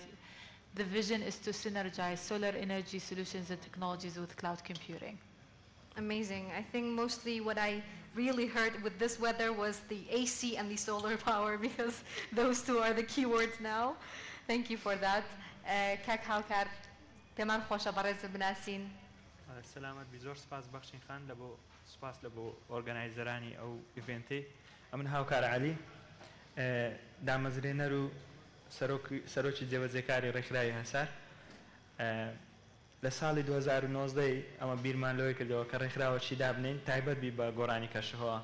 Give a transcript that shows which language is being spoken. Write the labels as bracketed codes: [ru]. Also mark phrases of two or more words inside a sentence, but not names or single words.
[en] The vision is to synergize solar energy solutions and technologies with cloud computing. Amazing. I think mostly what I really heard with this weather was the AC and the solar power, because those 2 are the keywords now. Thank you for that. Kak Hawkar, [ckb] پێمان خۆشە بەڕێز بناسین. سلامت بزۆر سپاس بەخشین خان لەبۆ سپاس لەبۆ ئۆرگانایزەرانی ئەو ئیڤێنتەی. ئەمن هاوکار عەلی دامەزرێنەر و سەرۆکی جێبەجێکاری ڕێکخراوی هەسار. لە ساڵی 2019 ئەمە بیرمان لەوەی کردەوە کە ڕێکخراوەکی دابنین تایبەت بی بە گۆڕانی کەشەوە.